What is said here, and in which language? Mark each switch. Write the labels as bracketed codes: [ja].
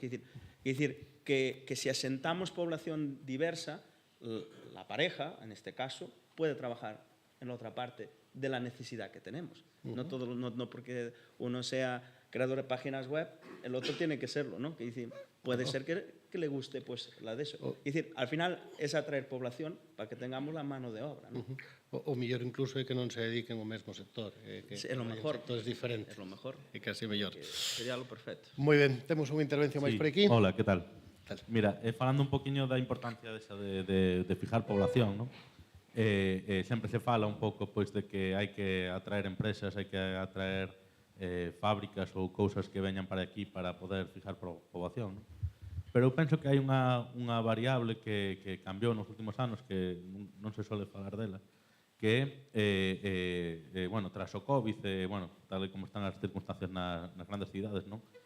[es] Es decir, que si asentamos población diversa, la pareja, en este caso, puede trabajar en la otra parte de la necesidad que tenemos. No porque uno sea creador de páginas web, el otro tiene que serlo, ¿no? Que decir, puede ser que le guste pues, la de eso. Es decir, al final es atraer población para que tengamos la mano de obra, ¿no? [gl] O mellor incluso é que non se dediquen ao mesmo sector. Que [es] É lo mejor. [gl] sectores diferentes. [es] É lo mejor. [gl] E casi mellor. [es] Sería lo perfecto. [gl] Moi ben, temos unha intervención máis por aquí. [es] Hola, ¿qué tal? [gl] Mira, falando un poquinho da importancia desa [es] de fijar población, [gl] ¿no? Sempre se fala un pouco pois, de que hai que atraer empresas, hai que atraer fábricas ou cousas que veñan para aquí para poder fijar poboación, ¿no? Pero eu penso que hai unha variable que cambiou nos últimos anos que non se suele falar dela, que bueno, tras o COVID, bueno, tal como están as circunstancias nas grandes cidades, non?